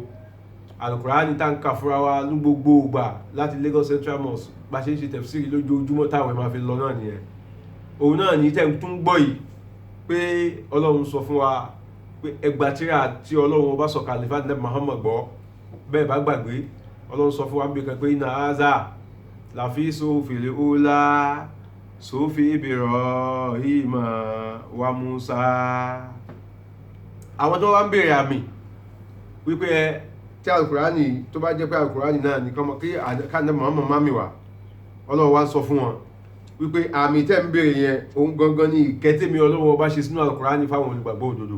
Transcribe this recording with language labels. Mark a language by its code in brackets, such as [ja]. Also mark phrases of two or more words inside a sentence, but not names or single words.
[yo] Al-Qur'ani tá ń kà fúnra wa ní gbogbo ìgbà láti Lagos Central Mosque bá ṣe ń ṣe tafsiri lójoojúmọ́ táwọn ẹ̀ máa fi lọ náà nìyẹn. Òun náà ní tẹ́ ń tún gbọ́ yìí pé Ọlọ́run sọ fún wa pé ẹgbà tírà tí Ọlọ́run ọba sọ̀kalẹ̀ fún Ànábì Muhammad gbọ́, bẹ́ẹ̀ bá gbàgbé Ọlọ́run sọ fún wa bí kan pé [ar] إن هذا لفي الصحف الأولى صحف إبراهيم وموسى. [yo] Àwọn tó wá ń béèrè àmì wípé tí Al-Qur'ani tó bá jẹ́ pé Al-Qur'ani náà ní kọ́mọ kí Ànábì Muhammad mami wa, Ọlọ́run wá sọ fún wọn wípé àmì tẹ́ ń béèrè yẹn òun gangan ní ìkẹ́tẹ́mi Ọlọ́run ọba ṣe sínú Al-Qur'ani fáwọn olùgbàgbọ́ òdodo.